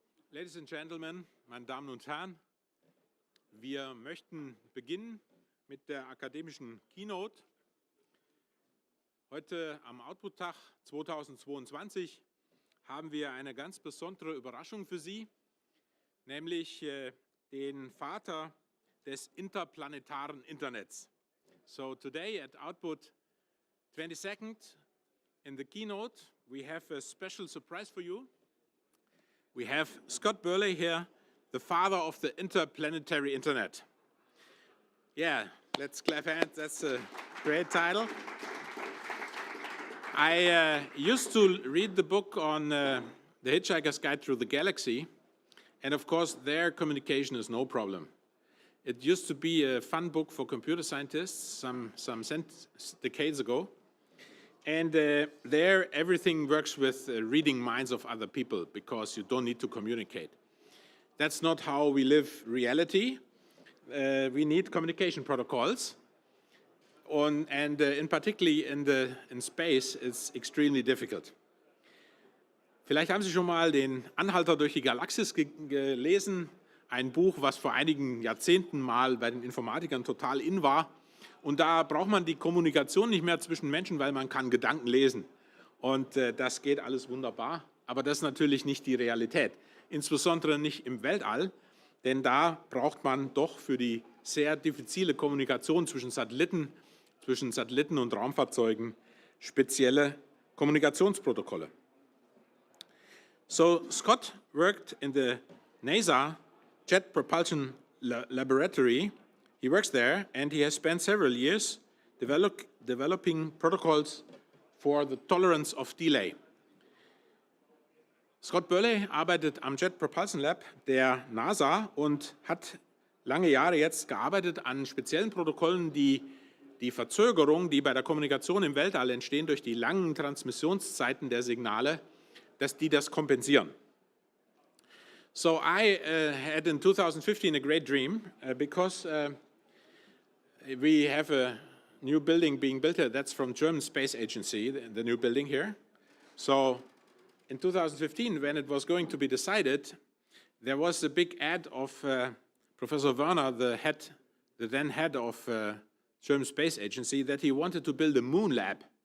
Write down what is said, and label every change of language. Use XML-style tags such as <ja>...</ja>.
<en>Ladies and Gentlemen,</en> <de>meine Damen und Herren, wir möchten beginnen mit der akademischen Keynote. Heute am Output-Tag 2022 haben wir eine ganz besondere Überraschung für Sie, nämlich den Vater des interplanetaren Internets.</de> <en>So today at Output 22nd in the keynote we have a special surprise for you. We have Scott Burley here, the father of the interplanetary internet. Yeah, let's clap hands, that's a great title. I used to read the book on The Hitchhiker's Guide Through the Galaxy, and of course their communication is no problem. It used to be a fun book for computer scientists some decades ago. And there, everything works with reading minds of other people because you don't need to communicate. That's not how we live reality. We need communication protocols. And in particularly in space, it's extremely difficult.</en> <de>Vielleicht haben Sie schon mal den Anhalter durch die Galaxis gelesen ein Buch, was vor einigen Jahrzehnten mal bei den Informatikern total in war. Und da braucht man die Kommunikation nicht mehr zwischen Menschen, weil man kann Gedanken lesen. Und das geht alles wunderbar. Aber das ist natürlich nicht die Realität. Insbesondere nicht im Weltall, denn da braucht man doch für die sehr diffizile Kommunikation zwischen Satelliten und Raumfahrzeugen spezielle Kommunikationsprotokolle.</de> <en>So Scott worked in the NASA Jet Propulsion Laboratory. He works there and he has spent several years developing protocols for the tolerance of delay.</en> <de>Scott Burley arbeitet am Jet Propulsion Lab der NASA und hat lange Jahre jetzt gearbeitet an speziellen Protokollen, die die Verzögerung, die bei der Kommunikation im Weltall entstehen durch die langen Transmissionszeiten der Signale, dass die das kompensieren.</de> <en>So I had in 2015 a great dream because we have a new building being built here. That's from German Space Agency, the new building here. So in 2015, when it was going to be decided, there was a big ad of Professor Werner, the then head of German Space Agency, that he wanted to build a moon lab.</en>